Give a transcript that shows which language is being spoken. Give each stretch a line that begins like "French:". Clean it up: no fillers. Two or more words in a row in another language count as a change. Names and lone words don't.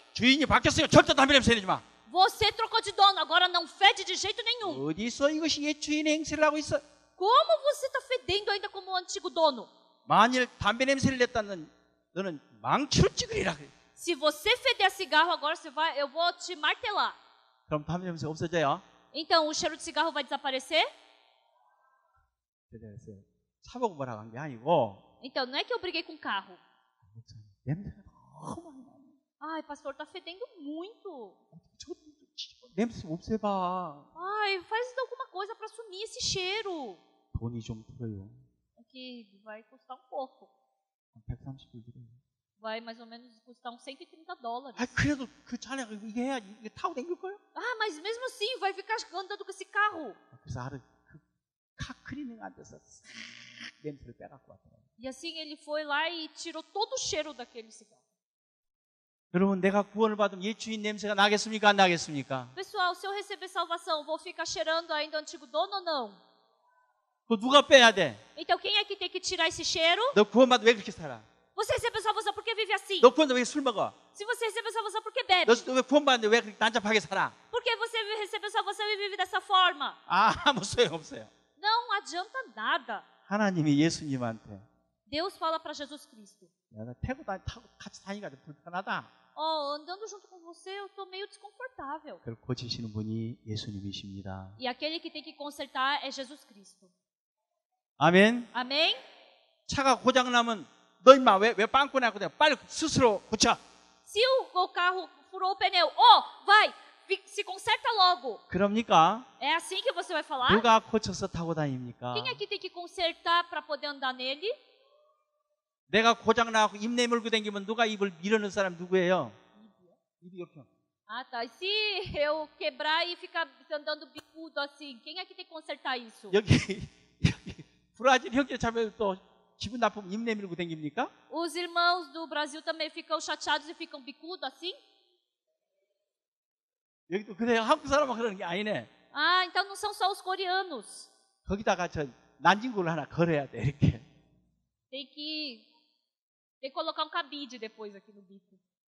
Korean: 주인이 바뀌었어요. 절대 담배 냄새 내지 마.
Portuguese: Você trocou de dono, agora não fede de jeito nenhum.
Korean: 어디서 이것이 옛 주인의 행세를 하고 있어?
Portuguese: Como você está fedendo ainda como o antigo dono?
Korean: 만일 담배 냄새를 냈다는 너는 망치로 찍으리라 그래.
Portuguese: Se você feder cigarro agora, eu vou te martelar.
Korean: 그럼 담배 냄새 없어져요?
Portuguese: Então o cheiro de cigarro vai desaparecer?
Korean: 됐어요. 차 보고 뭐라고 한 게 아니고
Portuguese: Então não é que eu briguei com o carro.
Korean: 냄새가 너무 많이 나.
Portuguese: Ai, pastor, tá fedendo muito.
Korean: 냄새 없애봐.
Portuguese: Ai, faz alguma coisa para sumir esse cheiro.
Korean: 돈이 좀 들어요.
Portuguese: É que vai custar um pouco.
Korean: 130불 들어요.
Portuguese: Vai mais ou menos custar uns $130.
Korean: 아, 그래도 그 차량 이게 해야지. 이게 타고 다닐 거예요?
Portuguese: Ah, mas mesmo assim vai ficar andando com esse carro.
Korean: 그래서 하루
English: car cleaning
Korean: 안 돼서 냄새를 빼갖고 왔더라고요.
Portuguese: E assim ele foi lá e tirou todo o cheiro daquele cigarro.
Korean: 여러분, 내가 구원을 받으면 옛 주인 냄새가 나겠습니까? 안 나겠습니까?
Portuguese: Pessoal, se eu receber salvação, vou ficar cheirando ainda o antigo dono ou não?
Korean: 그거 누가 빼야 돼?
Portuguese: Então quem é que tem que tirar esse cheiro?
Korean: 너 구원받으면 왜 그렇게 살아?
Portuguese: Você recebeu salvação, por que vive assim?
Korean: 너 구원받으면 왜 술 먹어?
Portuguese: Se você recebeu salvação, por que bebe?
Korean: 너 왜 구원받는데 왜 그렇게 난잡하게 살아?
Portuguese: Por que você recebeu salvação e vive dessa forma?
Korean: 아무 소용없어요.
Portuguese: Não adianta nada.
Korean: 하나님이 예수님한테
Portuguese: Deus fala para Jesus Cristo:
Korean: 내가 타고 같이 다니니까 좀 불편하다.
Portuguese: andando junto com você, eu tô meio desconfortável.
Korean: 그걸 고치시는 분이 예수님이십니다.
Portuguese: E aquele que tem que consertar é Jesus Cristo.
Korean: 아멘.
Portuguese: Amém?
Korean: 차가 고장 나면 너 임마 왜 빵꾸 났고 빨리 스스로 고쳐.
Portuguese: Se o carro furou o pneu, vai, se conserta logo.
Korean: 그럽니까?
Portuguese: É assim que você vai falar?
Korean: 누가 고쳐서 타고 다닙니까?
Portuguese: Quem é que tem que consertar para poder andar nele?
Korean: 내가 고장 나고 입 내물고 다니면 누가 입을 밀어넣은 사람 누구예요? 입이 이렇게.
Portuguese: Ah, tá. E se eu quebrar e ficar andando bicudo assim, quem é que tem que consertar isso?
Korean: 여기 브라질 형제 자매도 기분 나쁘면 입 내밀고 다닙니까?
Portuguese: Os irmãos do Brasil também ficam chateados e ficam bicudo assim?
Korean: 여기도 그래요. 한국 사람은 그러는 게 아니네.
Portuguese: Ah, então não são só os coreanos.
Korean: 거기다가 저 난징구를 하나 걸어야 돼 이렇게.
Portuguese: Tem que colocar um cabide depois aqui no bico.